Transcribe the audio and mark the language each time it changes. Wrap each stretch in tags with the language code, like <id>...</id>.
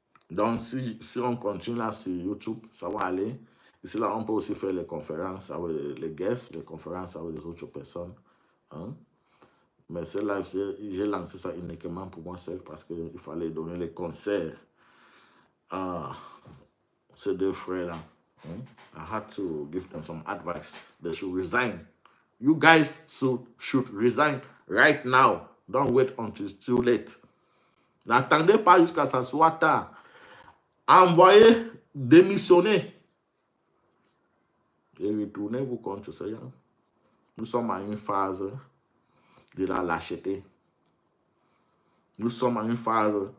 <fr>Donc, si on continue là sur YouTube, ça va aller. Ici, là, on peut aussi faire les conférences avec les guests, les conférences avec les autres personnes. Hein. Mais celle-là, j'ai lancé ça uniquement pour moi seul parce qu'il fallait donner les conseils à ces deux frères-là. Hein.</fr> <en>I had to give them some advice. They should resign. You guys should resign right now. Don't wait until it's too late.</en> <fr>N'attendez pas jusqu'à ce soit tard. Envoyez, démissionner. Et retournez-vous contre ce genre. Nous sommes à une phase de la lâcheté. Nous sommes à une phase.</fr>